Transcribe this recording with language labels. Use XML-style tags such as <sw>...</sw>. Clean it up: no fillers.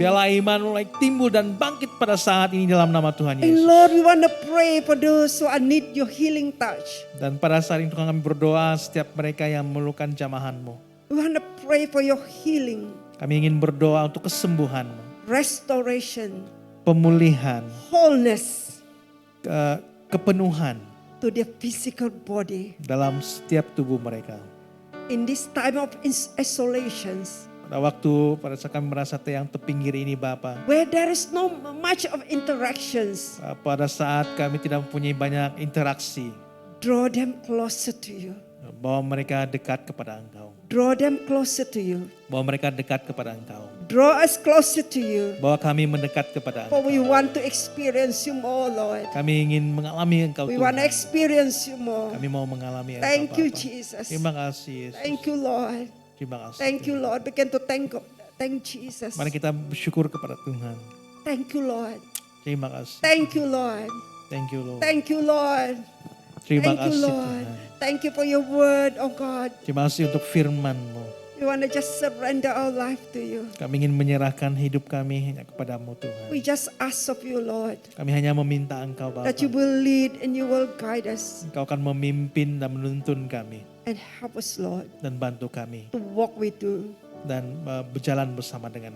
<id>Biarlah iman mulai timbul dan bangkit pada saat ini dalam nama Tuhan</id> <en>And</en> <id>Yesus.</id> <en>Lord, we want to pray for those who need your healing touch.</en> <id>Dan pada saat ini Tuhan kami berdoa setiap mereka yang memerlukan jamahan-Mu.</id> <en>We want to pray for your healing,</en> <id>Kami ingin berdoa untuk kesembuhan-Mu,</id> <en>restoration,</en> <id>pemulihan,</id> <en>wholeness</en> <id>kepenuhan</id> <en>to their physical body.</en> <id>dalam setiap tubuh mereka.</id> <en>In this time of isolations,</en> <id>Pada waktu pada saat kami merasa yang terpinggir ini Bapa,</id> <en>where there is no much of interactions,</en> <id>pada saat kami tidak mempunyai banyak interaksi,</id> <en>draw them closer to you.</en> <id>bawa mereka dekat kepada Engkau.</id> <en>Draw them closer to you.</en> <id>Bawa mereka dekat kepada Engkau.</id> <en>Draw us closer to you.</en> <id>Bawa kami mendekat kepada</id> <en>For</en> <id>Engkau.</id> <en>we want to experience you more, Lord.</en> <id>Kami ingin mengalami Engkau</id> <en>We want to</en> <id>Tuhan.</id> <en>experience you more.</en> <id>Kami mau mengalami Engkau</id> <en>Thank you,</en> <id>Bapa.</id> <en>Jesus.</en> <id>Terima kasih Yesus.</id> <en>Thank you, Lord.</en> <id>Terima kasih.</id> <en>Thank you, Lord. Begin to thank Jesus.</en> <id>Mari kita bersyukur kepada Tuhan.</id> <en>Thank you, Lord.</en> <id>Terima kasih.</id> <en>Thank you, Lord. Thank you Lord. Thank you, Lord.</en> <id>Terima</id> <en>Thank you,</en> <id>kasih</id> <en>Lord.</en> <id>Tuhan.</id> <en>Thank you for your word, oh God.</en> <id>Terima kasih untuk firman-Mu.</id> <en>We want to just surrender our life to you.</en> <id>Kami ingin menyerahkan hidup kami hanya kepada-Mu Tuhan.</id> <en>We just ask of you, Lord,</en> <id>Kami hanya meminta Engkau Bapa.</id> <en>that you will lead and you will guide us</en> <id>Engkau akan memimpin dan menuntun kami.</id> <en>and help us, Lord,</en> <id>Dan bantu kami.</id> <en>to walk with you</en> <id>Dan berjalan bersama dengan</id>